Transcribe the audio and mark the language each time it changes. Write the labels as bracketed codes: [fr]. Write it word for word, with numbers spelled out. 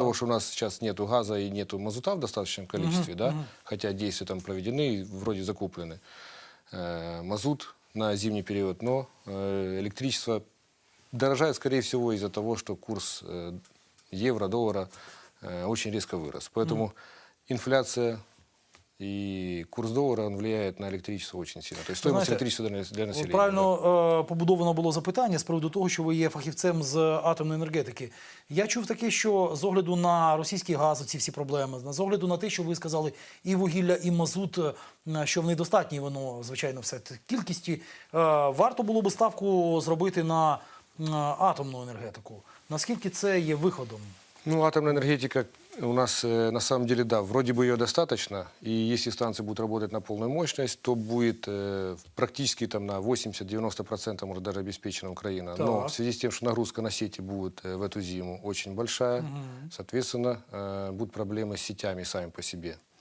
[ru] того, что у нас сейчас нету газа и нету мазута в достаточном количестве, да, хотя действия там проведены и вроде закуплены, э, мазут на зимний период, но э, электричество дорожает, скорее всего, из-за того, что курс э, евро, доллара э, очень резко вырос. Поэтому инфляция и курс доллара, он влияет на электричество очень сильно. То есть стоимость знаете, электричества для, для населения. [uk] Правильно е, побудовано було запитання з приводу того, що ви є фахівцем з атомної енергетики. Я чув таке, що з огляду на російський газ, ці всі проблеми, з огляду на те, що ви сказали, і вугілля, і мазут, е, що в недостатній воно, звичайно, все т- кількісті, е, варто було би ставку зробити на м, атомну енергетику. Наскільки це є виходом? [ru] Ну, атомная энергетика у нас, э, на самом деле, да, вроде бы ее достаточно. И если станции будут работать на полную мощность, то будет э, практически там, на восемьдесят-девяносто процентов может даже обеспечена Украина. Но Так. в связи с тем, что нагрузка на сети будет э, в эту зиму очень большая, соответственно, э, будут проблемы с сетями сами по себе.